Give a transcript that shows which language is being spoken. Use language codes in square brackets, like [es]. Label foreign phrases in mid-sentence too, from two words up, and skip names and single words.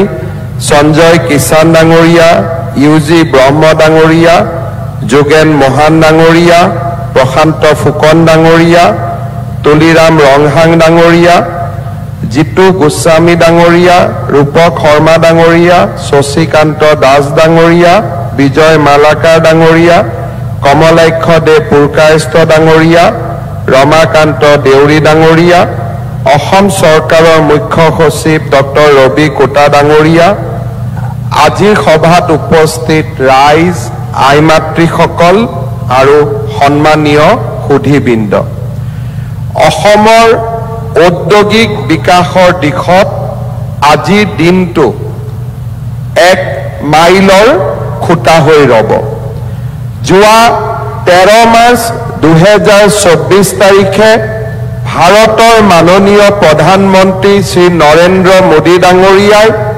[as] Sanjoy Kisan Dangoria, Yuji Brahma Dangoria, Jogen Mohan Dangoria, Prashanto Fukon Dangoria, Tuliram Ronghang Dangoria, Jitu Goswami Dangoria, Rupak Horma Dangoria, Sosikanto Das Dangoria, Bijoy Malaka Dangoria, Kamalaikho De Purkaesto Dangoria, Ramakanto Deuri Dangoria, অসম চৰকাৰৰ মুখ্য সচিব Dr. Ravi Kota Dangoria, আজিৰ সভাত উপস্থিত ৰাইজ, আইমাতৃ সকল আৰু সন্মানীয় সুধীবৃন্দ, অসমৰ ঔদ্যোগিক বিকাশৰ দিশত আজিৰ দিনটো এক মাইলৰ খুঁটা হৈ ৰব। যোৱা 13 মাৰ্চ 2024 তাৰিখে ভাৰতৰ মাননীয় প্ৰধানমন্ত্ৰী শ্ৰী নৰেন্দ্ৰ মোদী ডাঙৰীয়াই